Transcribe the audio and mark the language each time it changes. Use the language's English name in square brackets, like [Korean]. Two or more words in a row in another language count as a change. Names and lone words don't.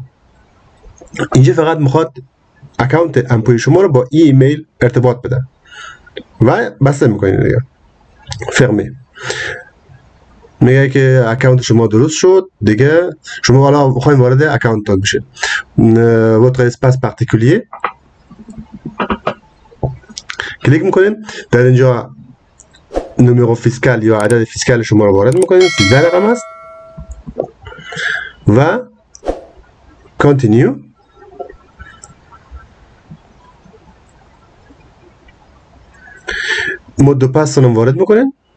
[Persian] اینجا فقط میخواد اکانت امپوی شما رو با ایمیل ارتباط بده و بسته میکنین دیگه. فرمی میگه که اکانت شما درست شد دیگه. شما حالا بخواید وارد اکانت بشید. [French] votre espace particulier [Persian] کلیک میکنین. در اینجا نمره فیسکال یا عدد فیسکال شما رو وارد میکنین، 13 رقم است و کانتینیو. مود و پس رو وارد میکنین.